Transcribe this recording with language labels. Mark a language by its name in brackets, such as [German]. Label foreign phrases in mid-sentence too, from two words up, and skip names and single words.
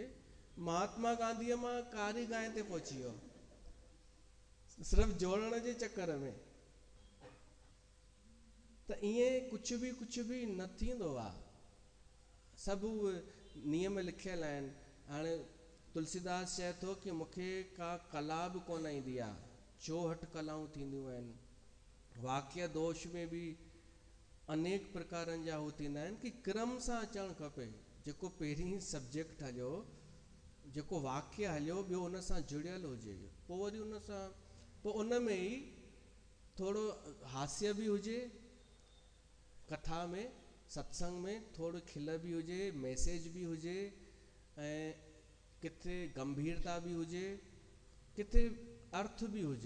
[Sindhi] महात्मा गांधीअ मां कारी गांइ ते पहुची वियो, सिर्फ़ु जोड़ण जे चक्कर में। त ईअं कुझु बि न थींदो आहे, सभु नियम लिखियल आहिनि। हाणे तुलसीदास चए थो कि मूंखे का कला बि कोन ईंदी आहे, 64 कलाऊं थींदियूं आहिनि। वाक्य दोष में बि अनेक प्रकारनि जा हू थींदा आहिनि कि क्रम सां अचणु खपे। जेको पहिरीं सब्जेक्ट हलियो, जेको वाक्य हलियो, ॿियो उन सां जुड़ियल हुजे, पोइ वरी उन सां, पोइ उन में ई थोरो हास्य बि हुजे, कथा में सत्संग में थोरो खिल बि हुजे, मैसेज बि हुजे, ऐं किथे गंभीरता बि हुजे, किथे अर्थ बि हुजे।